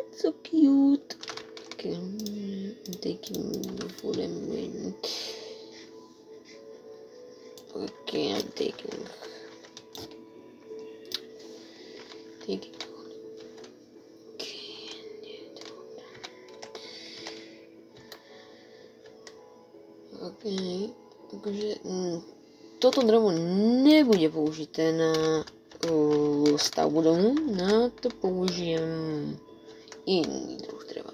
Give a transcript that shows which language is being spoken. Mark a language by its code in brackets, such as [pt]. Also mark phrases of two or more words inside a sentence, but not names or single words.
[en] so cute. Okay, I'm taking the food and okay, I'm taking okay, [sk] takže toto drevo nebude použité na stavbu domu, na to použijem iný druh dreva.